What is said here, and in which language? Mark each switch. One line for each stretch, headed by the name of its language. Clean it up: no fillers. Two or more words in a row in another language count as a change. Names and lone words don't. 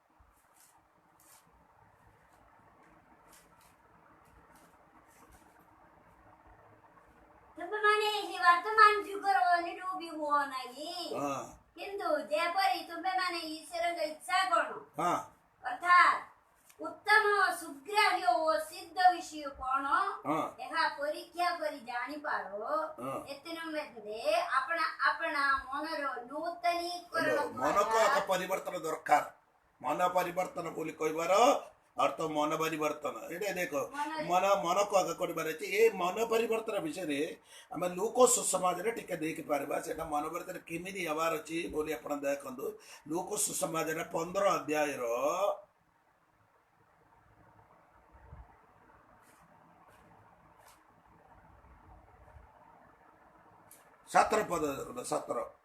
Odia: ବର୍ତ୍ତମାନ ଯୁଗର ଅନୁରୂପୀ ହୁଅ ନାହିଁ କିନ୍ତୁ ଯେପରି ତୁମେ ମାନେ ଈଶ୍ୱରଙ୍କ ଇଚ୍ଛା କଣ ଅର୍ଥାତ୍ ଉତ୍ତମ ସୁଗ୍ରାହ୍ୟ ଓ ସିଦ୍ଧ ବିଷୟ କୋଣ ହଁ ଏହା ପରୀକ୍ଷା କରି ଜାଣି ପାର ହଁ ଏତେ ମଧ୍ୟରେ ଆପଣା ଆପଣା ମନର ନୂତନୀକରଣ ମନକୁ ଏକ ପରିବର୍ତ୍ତନ ଦରକାର ମନ ପରିବର୍ତ୍ତନ ବୋଲି କହିବାର ଅର୍ଥ ମନ ପରିବର୍ତ୍ତନ ଏଇଟା ଦେଖ ମନ ମନକୁ ଆଗ କରିବାର ଅଛି ଏ ମନ ପରିବର୍ତ୍ତନ ବିଷୟରେ ଆମେ ଲୋକ ସୁସମାଜରେ ଟିକେ ଦେଖିପାରିବା ସେଟା ମନ ପରିବର୍ତ୍ତନ କେମିତି ହେବାର ଅଛି ବୋଲି ଆପଣ ଦେଖନ୍ତୁ ଲୋକ ସୁସମାଜର 15 ଅଧ୍ୟାୟର 17 ପଦ 17